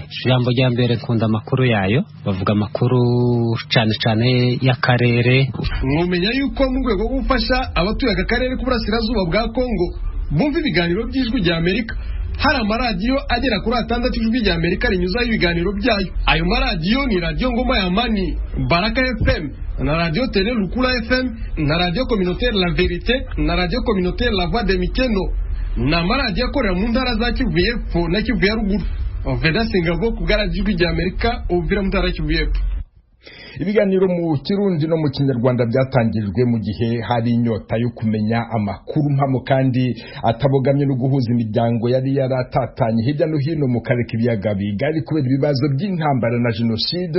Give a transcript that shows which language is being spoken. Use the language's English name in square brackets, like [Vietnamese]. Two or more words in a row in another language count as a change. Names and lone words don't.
[Kinyarwanda] Ijambo rya mbere nkunda amakuru yayo, bavuga amakuru cyane y'akarere. Mwumenya yuko mu rwego rwo gufasha abatuye aka karere k'uburasirazuba bwa Kongo bumva ibiganiro by'Ijwi ry'Amerika, hari amaradiyo agera kuri 6 Ijwi ry'Amerika rinyuzaho ibiganiro byayo. Ayo maradiyo ni Radio Ngoma ya Amani, Baraka FM, na Radio Tele Lukula FM, na Radio Communautaire La Vérité, na Radio Communautaire La Voix de Mikeno, na maradiyo akorera mu ntara za Kivu y'Epfo na Kivu ya Ruguru. Vedaste Ngabo ku Ijwi ry'Amerika, Uvira mu ntara ya Kivu y'Epfo. Ibiganiro mu Kirundi no mu Kinyarwanda byatangijwe mu gihe hari inyota yo kumenya amakuru mpamo kandi atabogamye no guhuza imiryango yari yaratatanye hirya no hino mu karere k'ibiyaga bigari kubera ibibazo by'intambara na jenoside.